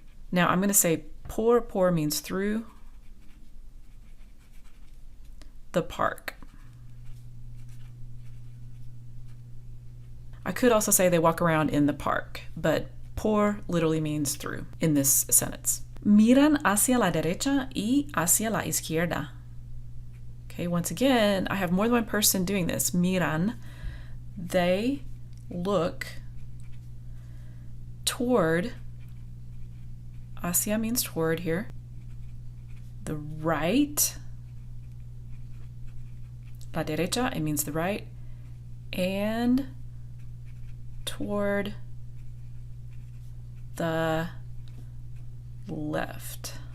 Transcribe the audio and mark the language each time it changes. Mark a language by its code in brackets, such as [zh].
[en] Now I'm going to say por means through the park. I could also say they walk around in the park, but por literally means through in this sentence. [es] Miran hacia la derecha y hacia la izquierda. [en] Okay, once again, I have more than one person doing this. Miran, they look toward, hacia means toward here, the right, [es] la derecha, [en] it means the right, and toward the left.